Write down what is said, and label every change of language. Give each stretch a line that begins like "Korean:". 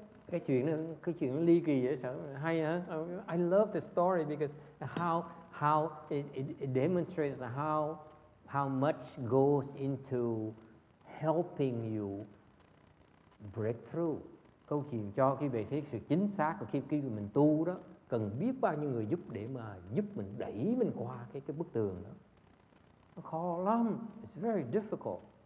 Vietnamese: Cái chuyện nó ly kỳ dễ sợ, hay hả?
English: I love the story because how it demonstrates how much goes into helping you break through.
Vietnamese: Câu chuyện cho khi về thấy sự chính xác của khi mình tu đó, cần biết bao nhiêu người giúp để mà giúp mình đẩy mình qua cái bức tường đó. Nó khó lắm,
English: it's very difficult.